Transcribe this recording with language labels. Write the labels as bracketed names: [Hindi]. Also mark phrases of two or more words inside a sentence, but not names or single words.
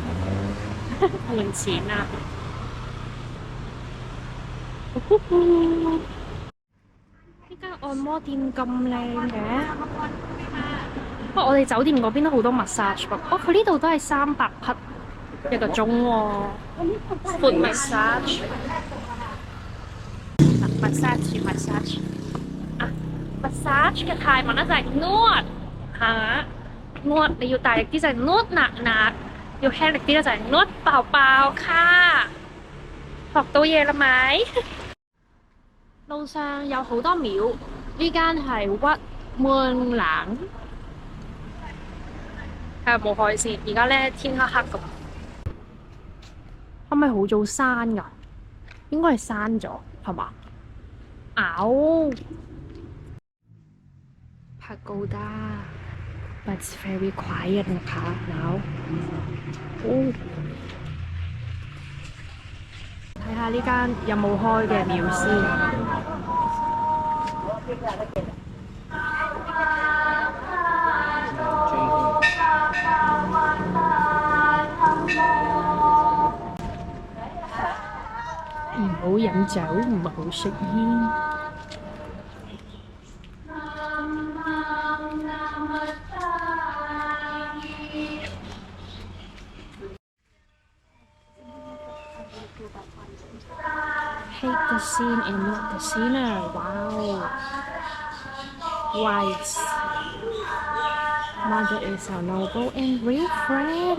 [Cantonese] 換錢啊！呢間按摩店咁靚嘅，不過我哋酒店嗰邊都好多 massage 噃。佢呢度都係300匹一個鐘喎。 [English] Foot massage [Cantonese] 啊 ，massage 嘅泰文咧就係 nốt 嚇，nốt 你要大力啲就係 [Thai] นวดหนัก, [Cantonese] 要輕力啲咧就係 [Thai] นวดเบาค่ะ. [Cantonese] 學到嘢啦咪？路上有好多廟，呢間係屈門冷，睇下有冇開先。而家咧天黑黑咁，係咪好早閂㗎？應該係閂咗，係嘛 ？ [English] Pagoda，but it's very quiet [Thai] นะคะ [Cantonese] now。下呢間有冇開嘅廟先。唔好飲酒，唔好食煙。 [English] Hate the scene and not the sinner. Wow. Wise. Mother is a noble and real friend.